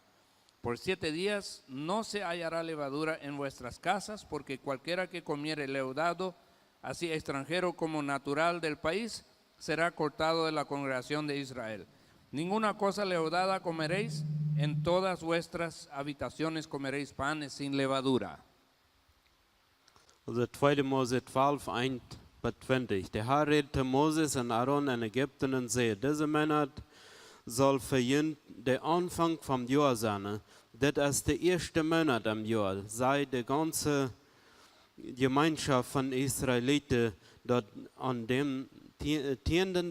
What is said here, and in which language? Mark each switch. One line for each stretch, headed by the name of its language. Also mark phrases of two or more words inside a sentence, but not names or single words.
Spanish: Por 7 días no se hallará levadura en vuestras casas, porque cualquiera que comiere leudado, así extranjero como natural del país, será cortado de la congregación de Israel. Ninguna cosa leudada comeréis, en todas vuestras habitaciones comeréis panes sin levadura.
German: Also 2. Mose 12, 1-20. Der Herr redete Moses und Aaron in Ägypten und siehe, diese Monat soll für ihn der Anfang vom Jahr sein. Das ist der erste Monat im Jahr. Sei die ganze Gemeinschaft von Israeliten dort an dem 10.